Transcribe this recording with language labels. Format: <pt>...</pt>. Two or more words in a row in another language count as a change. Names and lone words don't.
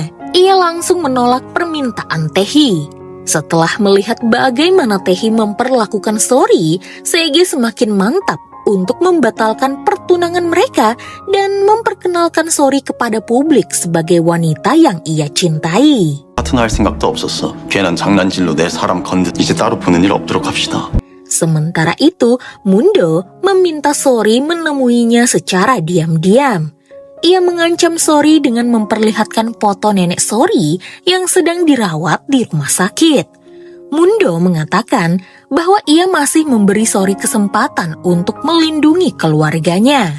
<id>Ia langsung menolak permintaan Taehi. Setelah melihat bagaimana Taehi memperlakukan Sori, Sege semakin mantap untuk membatalkan pertunangan mereka dan memperkenalkan Sori kepada publik sebagai wanita yang ia cintai.</id> <ko>파트너할 생각도 없었어. 괜한 장난질로 내 사람 건드. 이제 따로 보는 일 없도록 합시다.</ko> <id>Sementara itu, Mundo meminta Sori menemuinya secara diam-diam. Ia mengancam Sori dengan memperlihatkan foto nenek Sori yang sedang dirawat di rumah sakit. Mundo mengatakan bahwa ia masih memberi Sori kesempatan untuk melindungi keluarganya.</id>